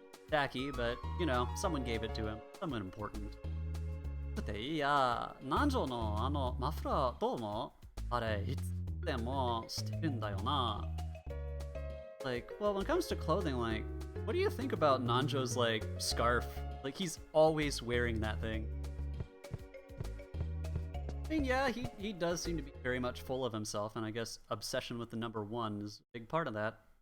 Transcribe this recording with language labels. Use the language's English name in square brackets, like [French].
[English] Tacky, but you know, someone gave it to him. Someone important. [Japanese] だっていや、南條のあのマフラーどう思う？あれいつでもしてるんだよな。 [English] Like, well, when it comes to clothing, like, what do you think about Nanjo's like scarf? Like, he's always wearing that thing. I mean, yeah, he does seem to be very much full of himself, and I guess obsession with the number one is a big part of that.